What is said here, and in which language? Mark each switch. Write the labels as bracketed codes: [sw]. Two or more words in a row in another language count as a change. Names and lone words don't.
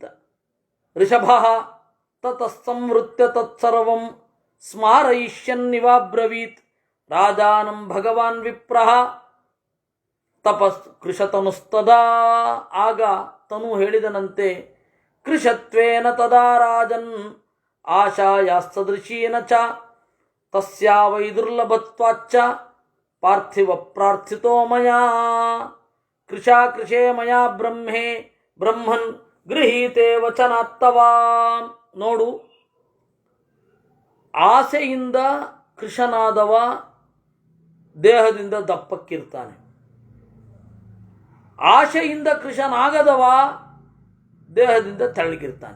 [sa] ಋಷಭ ತತಸ್ಸಂವೃತ್ಯ ತತ್ಸರ್ವಂ ಸ್ಮಾರಯಿಷ್ಯನ್ನಿವಾಬ್ರವೀತ್ ರಾಜಾನಂ ಭಗವಾನ್ ವಿಪ್ರಃ ತಪಸ್ ಕೃಷತನುಸ್ತದಾ. [kn] ಆಗ ತನು ಹೇಳಿದನಂತೆ, [sa] ಕೃಷತ್ವೇನ ತದಾ ರಾಜನ್ ಆಶಾಯಾಸ್ತದೃಶೀನ ಚ ತಸ್ಯಾ ವೈ ದುರ್ಲಭತ್ವಾಚ್ಚ ಪಾರ್ಥಿವ ಪ್ರಾರ್ಥಿತೋ ಮಯಾ ಕೃಷಾ ಕೃಷೇ ಮಯಾ ಬ್ರಹ್ಮನ್ ಗೃಹೀತೆ ವಚನಾತ್ತವಾ. [kn] ನೋಡು, ಆಸೆಯಿಂದ ಕೃಷನಾದವ ದೇಹದಿಂದ ದಪ್ಪಕ್ಕಿರ್ತಾನೆ, ಆಶೆಯಿಂದ ಕೃಷನಾಗದವ ದೇಹದಿಂದ ತೆಳ್ಳಗಿರ್ತಾನೆ.